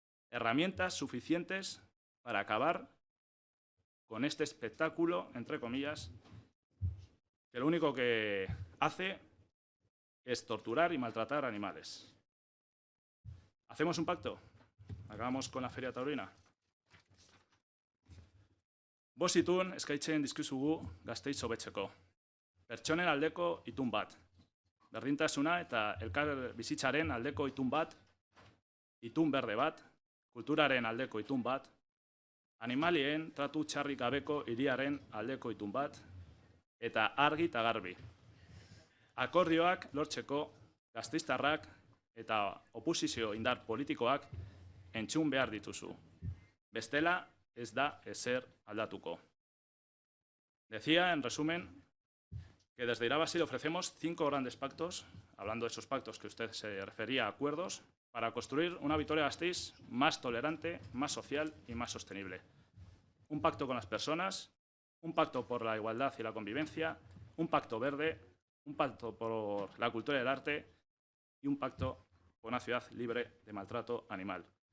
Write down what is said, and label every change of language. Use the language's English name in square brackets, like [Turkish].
[Spanish] Herramientas suficientes para acabar con este espectáculo, entre comillas, que lo único que hace es torturar y maltratar animales. ¿Hacemos un pacto? ¿Acabamos con la feria taurina? [Basque] Bost itun eskaintzen dizkizugu Gasteiz hobetzeko. Pertsonen aldeko itun bat. Berdintasuna eta elkar bizitzaren aldeko itun bat, itun berde bat, kulturaren aldeko itun bat, animalien tratu txarrik gabeko hiriaren aldeko itun bat, eta argi eta garbi. Akordioak lortzeko gasteiztarrak eta oposizio indar politikoak entzun behar dituzu. Bestela ez da ezer aldatuko. [Spanish] Decía, en resumen, que desde Irabazi le ofrecemos 5 grandes pactos, hablando de esos pactos que usted se refería a acuerdos, para construir una Vitoria-Gasteiz más tolerante, más social y más sostenible. Un pacto con las personas, un pacto por la igualdad y la convivencia, un pacto verde, un pacto por la cultura y el arte y un pacto por una ciudad libre de maltrato animal.